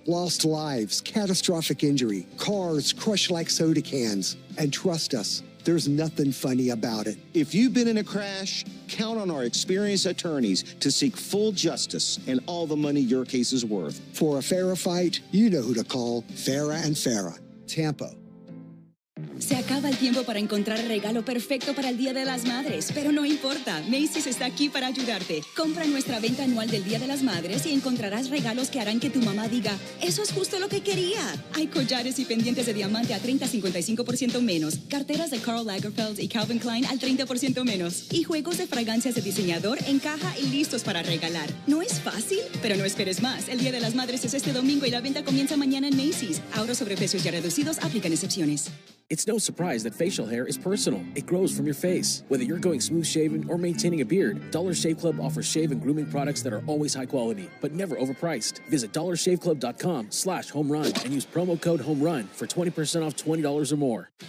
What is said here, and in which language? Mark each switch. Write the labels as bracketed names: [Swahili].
[English] Lost lives, catastrophic injury, cars crushed like soda cans. And trust us, there's nothing funny about it. If you've been in a crash, count on our experienced attorneys to seek full justice and all the money your case is worth. For a Farah fight, you know who to call. Farah and Farah. Tampa. [Spanish] Se acaba el tiempo para encontrar el regalo perfecto para el Día de las Madres, pero no importa, Macy's está aquí para ayudarte. Compra nuestra venta anual del Día de las Madres y encontrarás regalos que harán que tu mamá diga, eso es justo lo que quería. Hay collares y pendientes de diamante a 30-55% menos, carteras de Karl Lagerfeld y Calvin Klein al 30% menos, y juegos de fragancias de diseñador en caja y listos para regalar. ¿No es fácil? Pero no esperes más. El Día de las Madres es este domingo y la venta comienza mañana en Macy's. Ahorros sobre precios ya reducidos, aplican excepciones. [English] It's no surprise that facial hair is personal. It grows from your face. Whether you're going smooth shaven or maintaining a beard, Dollar Shave Club offers shave and grooming products that are always high quality, but never overpriced. Visit dollarshaveclub.com/homerun and use promo code HOMERUN for 20% off $20 or more.